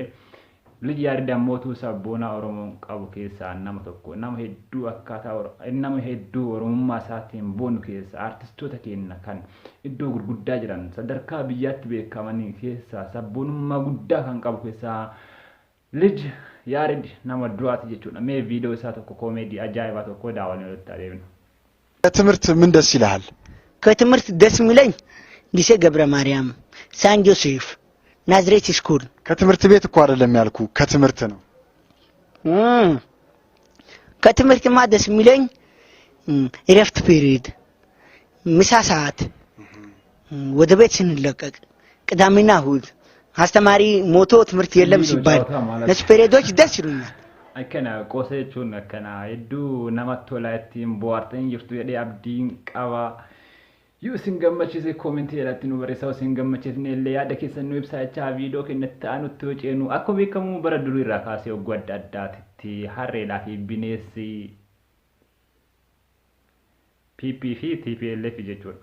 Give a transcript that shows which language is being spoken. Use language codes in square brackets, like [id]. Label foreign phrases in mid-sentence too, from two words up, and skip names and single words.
[om] Liji Yaared ammootu sabboonaa Oromoon qabu keessaa nama tokko nama hedduu akkaataa nama hedduu Oromummaa isaatiin boonu keessa artistoota keenya kan iddoo gurguddaa jiran sadarkaa biyyaatti beekamanii keessaa sabboonummaa guddaa kan qabu keessaa Liji Yaared nama duraati jechuudha. Mee viidiyoo isaa tokko koomedii ajaa'ibaa tokko daawwannee walitti adeemna. [am] ከትምህርት ምን ደስ ይልሃል? ከትምህርት ደስ የሚለኝ ሊሴ ገብረ ማርያም፣ ሳን ጆሴፍ፣ ናዝሬት ስኩል። ከትምህርት ቤት እኮ አይደለም ያልኩ ከትምህርት ነው። ከትምህርትማ ደስ የሚለኝ እረፍት ፔሪድ፣ ምሳ ሰዓት፣ ወደ ቤት ስንለቀቅ፣ ቅዳሜና እሑድ አስተማሪ ሞቶ ትምህርት የለም ሲባል እነሱ ፔሪዶች ደስ ይሉኛል። [om] Akkana qosa jechuun akkana hedduu namatti tola ittiin bohaartanii jirtu jedhee abdiin qaba. Yoo isin gammachiise koomentii irratti nu barreessaa isin gammachiifne illee yaada keessan nu ibsaa jecha viidiyoo keenyatti aanutti yoo ceenu akkuma beekamu bara durii irraa kaasee ogguu adda addaatitti harreedhaa fi bineensi PP fi TPLF jechuudha.